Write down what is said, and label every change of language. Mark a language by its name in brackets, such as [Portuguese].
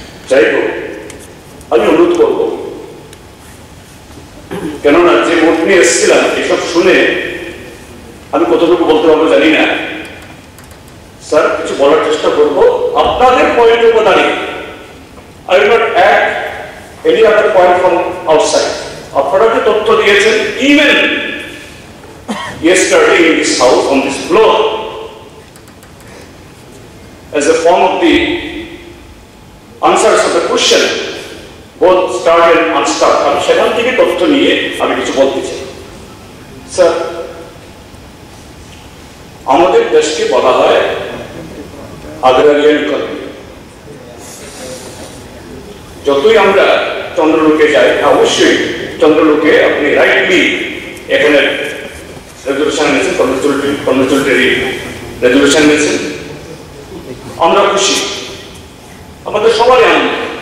[Bangla] যাই হোক, আমি অনুরোধ করবো, কেননা যে ভোট নিয়ে এসেছিলাম এসব শুনে আমি কতটুকু বলতে পারবো জানি না। স্যার, কিছু বলার চেষ্টা করবো আপনাদের পয়েন্টের উপর দাঁড়িয়ে। [English] I will not add any other point from outside. [Bangla] আপনারা যে তথ্য দিয়েছেন, [English] even yesterday in this house, on this floor, as a form of the answers of the question, both start and unstart, [Bangla] আমি সেখান থেকে তথ্য নিয়ে আমি কিছু বলতে চাই। স্যার, আমাদের দেশকে বলা হয় আগ্রারিয়ান ইকোনমি। যতই আমরা চন্দ্রলোকে যাই, অবশ্যই চন্দ্রলোকে আপনি রাইটলি এখানে রেজলিউশন নিয়েছেন, কনগ্রেচুলেটরি রেজলিউশন নিয়েছেন, আমরা খুশি, আমাদের সবারই আনন্দ।